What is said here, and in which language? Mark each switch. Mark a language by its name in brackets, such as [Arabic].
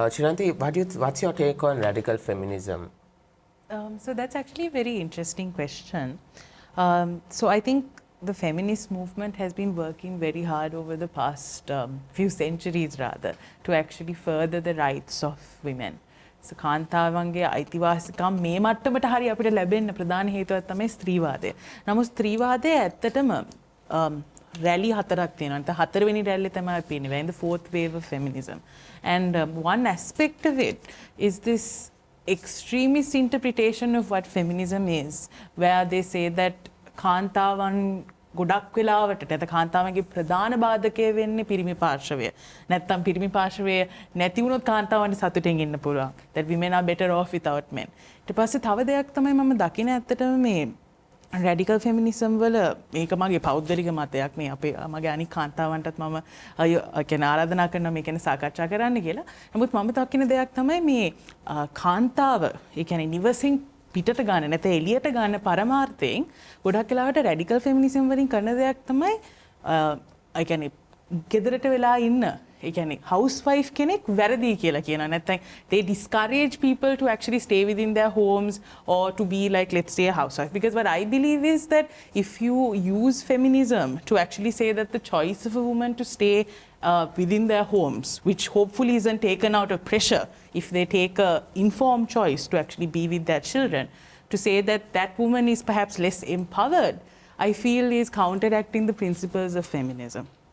[English] Chiranti, what's your take on radical feminism? So that's actually a very interesting question. So I think the feminist movement has been working very hard over the past few centuries rather to actually further the rights of women. [Sinhala] So කාන්තාවන්ගේ අයිතිවාසිකම් මේ මට්ටමට හරි අපිට ලැබෙන්න ප්‍රධාන හේතුවක් තමයි ස්ත්‍රීවාදය. නමුත් ස්ත්‍රීවාදය ඇත්තටම රැලි හතරක් තියෙනවා. නැත්නම් හතරවෙනි රැල්ලේ තමයි අපි ඉන්නේ. [English] We're in the fourth wave of feminism. And one aspect of it is this extremist interpretation of what feminism is, where they say that [Sinhala] කාන්තාවන් ගොඩක් වෙලාවට නැත්නම් කාන්තාවන්ගේ ප්‍රධාන බාධකය වෙන්නේ පිරිමි පාර්ශවය. නැත්නම් පිරිමි පාර්ශවය නැති වුණොත් කාන්තාවන්ට සතුටින් ඉන්න පුළුවන්. [English] That women are better off without men. [Sinhala] ඊට පස්සේ තව දෙයක් තමයි මම දකින ඇත්තටම මේ රැඩිකල් ෆෙමිනිසම් වල මේක මගේ පෞද්ගලික මතයක් මේ අපේ මගේ අනික් කාන්තාවන්ටත් මම කියන්නේ ආරාධනා කරනවා මේ ගැන සාකච්ඡා කරන්න කියලා. නමුත් මම දකින දෙයක් තමයි මේ කාන්තාව ඒ කියන්නේ නිවසින් පිටට ගන්න නැත්නම් එළියට ගන්න පරමාර්ථයෙන් ගොඩක් වෙලාවට රැඩිකල් ෆෙමිනිසම් වලින් කරන දෙයක් තමයි ඒ කියන්නේ ගෙදරට වෙලා ඉන්න ඒ කියන්නේ housewife කෙනෙක් වැරදි කියලා කියනවා. නැත්නම් [English] they discourage people to actually stay within their homes or to be like, let's say, a housewife. Because what I believe is that if you use feminism to actually say that the choice of a woman to stay within their homes, which hopefully isn't taken out of pressure if they take a informed choice to actually be with their children, to say that that woman is perhaps less empowered, I feel is counteracting the principles of feminism.